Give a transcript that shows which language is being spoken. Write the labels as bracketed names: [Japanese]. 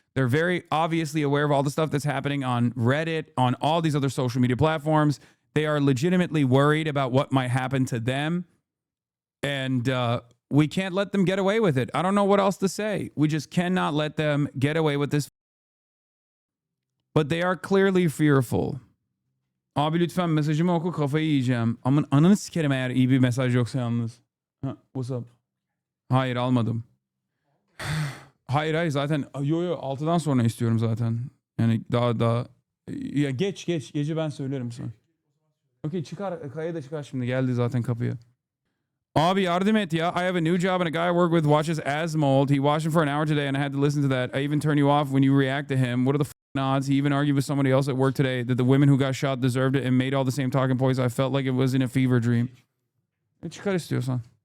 [English] They're very obviously aware of all the stuff that's happening on Reddit, on all these other social media platforms. They are legitimately worried about what might happen to them. And we can't let them get away with it. I don't know what else to say. We just cannot let them get away with this. But they are clearly fearful. [Turkish] Abi lütfen mesajımı oku, kafayı yiyeceğim. Aman ananı sikerim eğer iyi bir mesaj yoksa yalnız. [English] What's up? [Turkish] Hayır almadım. Hayır zaten. Yo 6'dan sonra istiyorum zaten. Yani daha. Ya gece ben söylerim sana. Okey çıkar. Kaya da çıkar şimdi. Geldi zaten kapıya. Abi yardım et ya. [English] I have a new job and a guy I work with watches Asmongold. He watched him for an hour today and I had to listen to that. I even turn you off when you react to him. What are the odds? He even argued with somebody else at work today that the women who got shot deserved it and made all the same talking points. I felt like it was in a fever dream. [Turkish] Çıkar istiyorsan.